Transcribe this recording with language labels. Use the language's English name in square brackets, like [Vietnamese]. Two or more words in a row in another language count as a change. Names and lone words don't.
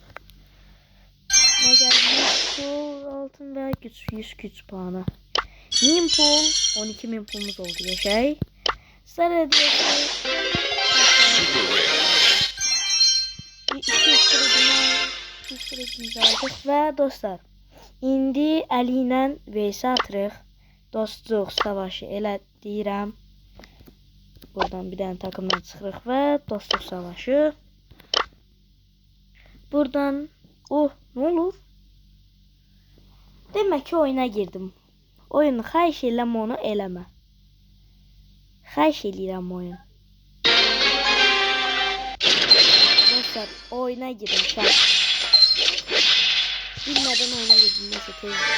[Turkish] Ne geldi? 100 altın ve 100 güç puanı. 1000 pul. 12.000 pulumuz oldu ya şey. Sarı hediyesi. [English] Super rare. [Turkish] 200 kredimizi aldık ve dostlar. [Azerbaijani] İndi Əli ilə vs atırıq. Dostluq savaşı elə deyirəm. Buradan [Turkish] bir tane takımdan [Azerbaijani] çıxırıq və dostluq savaşı. [Turkish] Buradan ne olur? [Azerbaijani] Demək ki oyuna girdim. Oyunu xahiş eləm, onu eləmə. Xahiş eləyirəm oyun. Dostlar oyuna girin sen. [Turkish] Bilmeden oyuna girdim. Neyse tez.